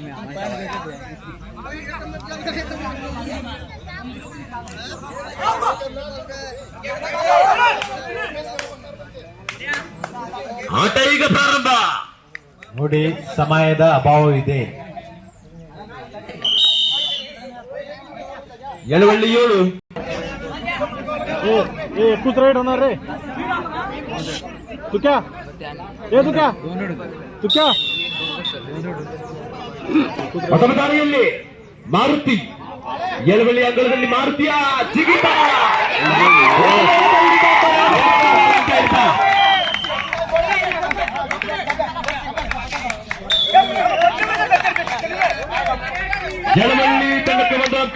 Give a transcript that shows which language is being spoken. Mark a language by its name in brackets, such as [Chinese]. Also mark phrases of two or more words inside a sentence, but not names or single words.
[Kannada] ಆಟ ಈಗ ಪ್ರಾರಂಭ. ನೋಡಿ, ಸಮಯದ ಅಭಾವವಿದೆ. ಎಳವಳ್ಳಿ 7 [Hindi] कुछ राइड [Marathi] होणार रे. [Hindi] तू क्या [Kannada] ಮತ್ತೊಮ್ಮೆ ದಾಳಿಯಲ್ಲಿ ಮಾರುತಿ. ಎಳವಳ್ಳಿ ಅಂಗಳದಲ್ಲಿ ಮಾರುತಿಯ ಜಿಗಿತ. ಎಳವಳ್ಳಿ ತಂಡಕ್ಕೆ 1 ಅಂಕ.